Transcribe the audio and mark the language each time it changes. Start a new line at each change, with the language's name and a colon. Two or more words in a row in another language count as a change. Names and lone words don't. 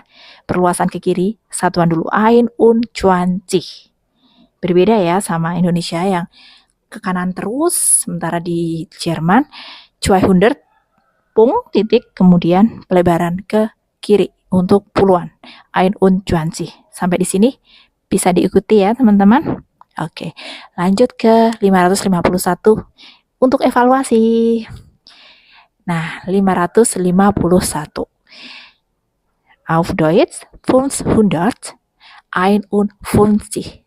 Indonesian: Perluasan ke kiri, satuan dulu
German: Ein und
Indonesian: 20. Berbeda ya sama Indonesia yang ke kanan terus, sementara di Jerman 200 titik, kemudian pelebaran ke kiri untuk puluhan.
German: Ein und 20.
Indonesian: Sampai di sini bisa diikuti ya teman-teman. Oke, lanjut ke 551 untuk evaluasi. Nah, 551.
German: Auf Deutsch 500 51.